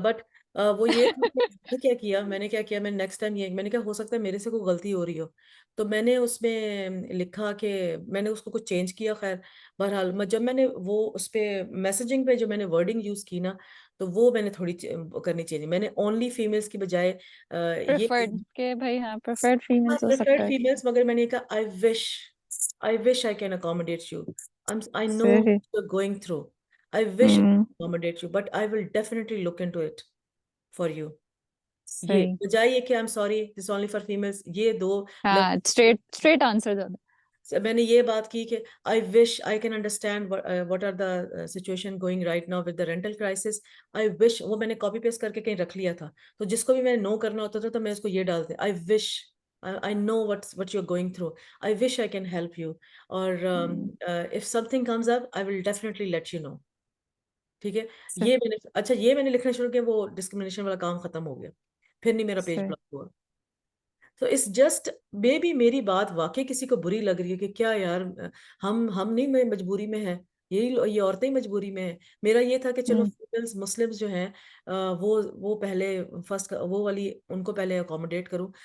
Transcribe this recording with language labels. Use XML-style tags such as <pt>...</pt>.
<ur>But وہ یہ میں نے کیا کیا, میں نیکسٹ ٹائم یہ میں نے کہا ہو سکتا ہے میرے سے کوئی غلطی ہو رہی ہو, تو میں نے اس میں لکھا کہ میں نے اس کو کچھ چینج کیا. خیر بہرحال جب میں نے وہ اس پہ میسیجنگ پہ جو میں نے ورڈنگ یوز کی نا, تو وہ میں نے تھوڑی کرنی چاہیے. میں نے اونلی فیمیلس کی بجائے پریفرڈ کہ بھائی ہاں پریفرڈ فیمیلز ہو سکتا ہے. فیمیلس, مگر میں نے کہا</ur> <en>I wish I can accommodate you. I know what you're going through. I wish I can accommodate you, but I will definitely look into it for you.</en> <ur>یہ بجائے یہ کہ</ur> <en>I'm sorry, this is only for females.</en> <ur>یہ دو</ur> <en>straight answer</en> <ur>زیادہ. میں نے یہ بات کی کہ</ur> <en>I wish I can understand what are the situation going right now with the rental crisis. I wish, وہ میں نے copy paste کر کے کہیں رکھ لیا تھا, تو جس کو بھی میں نے نو کرنا ہوتا تھا تو میں اس کو یہ ڈالتے I wish I know what you're going through. I wish I can help you.</en> <ur>اور</ur> <en>if something comes up, I will definitely let you know.</en> <ur>ٹھیک ہے. یہ میں نے لکھنا شروع کیا, وہ ڈسکریمنیشن والا کام ختم ہو گیا, پھر نہیں میرا پیج بلاک ہوا. تو اس جسٹ مے بی میری بات واقعی کسی کو بری لگ رہی ہے کہ کیا یار ہم نہیں مجبوری میں ہیں, یہ عورتیں ہی مجبوری میں ہیں. میرا یہ تھا کہ چلو فیمیلز مسلمز جو ہیں وہ پہلے فرسٹ وہ والی ان کو پہلے اکوموڈیٹ کروں.</ur>